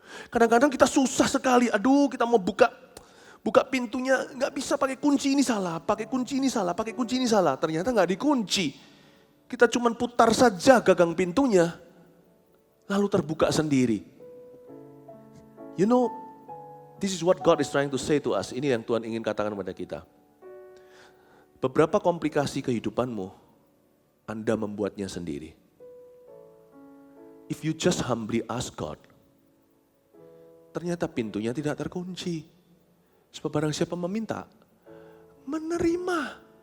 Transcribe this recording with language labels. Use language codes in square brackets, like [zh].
[id] Kadang-kadang kita susah sekali, aduh kita mau buka pintunya, nggak bisa pakai kunci ini salah, pakai kunci ini salah, ternyata nggak dikunci. Kita cuma putar saja gagang pintunya, lalu terbuka sendiri. [en] You know, this is what God is trying to say to us. [id] Ini yang Tuhan ingin katakan kepada kita. Beberapa komplikasi kehidupanmu, Anda membuatnya sendiri. [en] If you just humbly ask God, [id] ternyata pintunya tidak terkunci. Sebab barang siapa meminta, menerima.